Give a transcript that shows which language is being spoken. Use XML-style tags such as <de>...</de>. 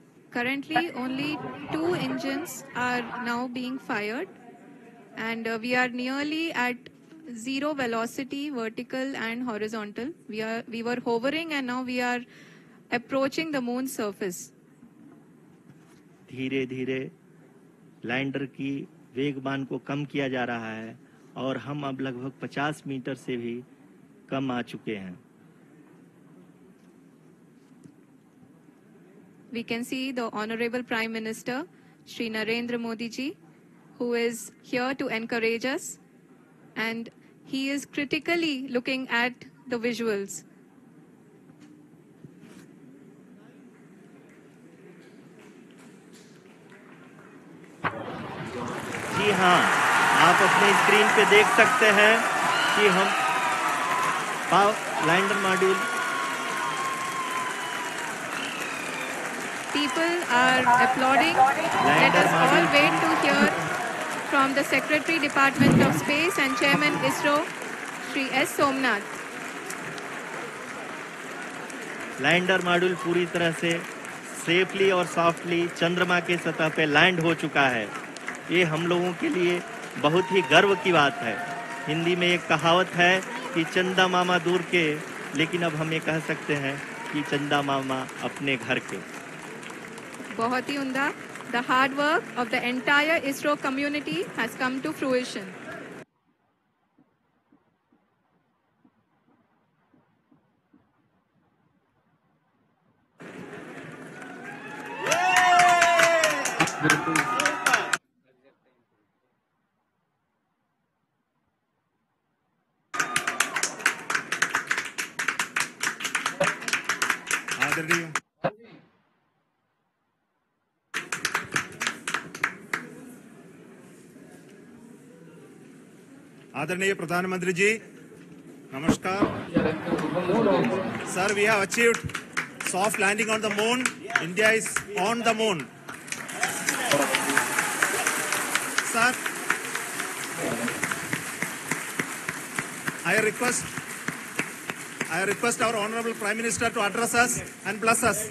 <en>Currently, only 2 engines are now being fired, and we are nearly at zero velocity, vertical and horizontal. We were hovering, and now we are approaching the moon's surface.</en> <hi>धीरे धीरे lander की वेगमान को कम किया जा रहा है और हम अब लगभग 50 मीटर से भी कम आ चुके हैं।</hi> <en>We can see the Honorable Prime Minister, Shri Narendra Modi ji, who is here to encourage us, and he is critically looking at the visuals.</en> <hi>जी हाँ, आप अपने स्क्रीन पे देख सकते हैं कि हम lander module</hi> <en>People are applauding. Let us all wait to hear from the Secretary, Department of Space and Chairman ISRO, Shri S. Somnath.</en> <hi>Lander module पूरी तरह से</hi> <en>safely और softly</en> <hi>चंद्रमा के सतह पे लैंड हो चुका है। ये हम लोगों के लिए बहुत ही गर्व की बात है। हिंदी में एक कहावत है कि चंदा मामा दूर के, लेकिन अब हम ये कह सकते हैं कि चंदा मामा अपने घर के। बहुत ही उम्दा।</hi> <en>The hard work of the entire ISRO community has come to fruition.</en> <hi>आदरणीय प्रधानमंत्री जी, नमस्कार।</hi> <en>Sir, we have achieved soft landing on the moon. India is on the moon. Sir, I request our Honorable Prime Minister to address us and bless us.</en>